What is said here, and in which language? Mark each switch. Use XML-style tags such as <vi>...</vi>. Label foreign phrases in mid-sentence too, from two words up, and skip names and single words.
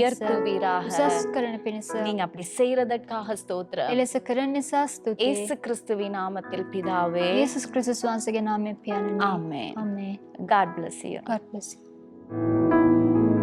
<ta>உயர்த்துவீராக.</ta> <si>උසස් කරන පිණිස</si> <ta>நீங்க அப்படி செய்யறதற்காக ஸ்தோத்திரம்.</ta> <si>එලෙස කරන නිසා ස්තුතියි.</si> <ta>இயேசு கிறிஸ்துவின் நாமத்தில் பிதாவே.</ta> <si>යේසුස් ක්‍රිස්තුස් වහන්සේගේ නාමයෙන් පියාණනි.</si> <ta>ஆமென்.</ta> <si>ආමේන්.</si> <en>God bless you. God bless you.</en>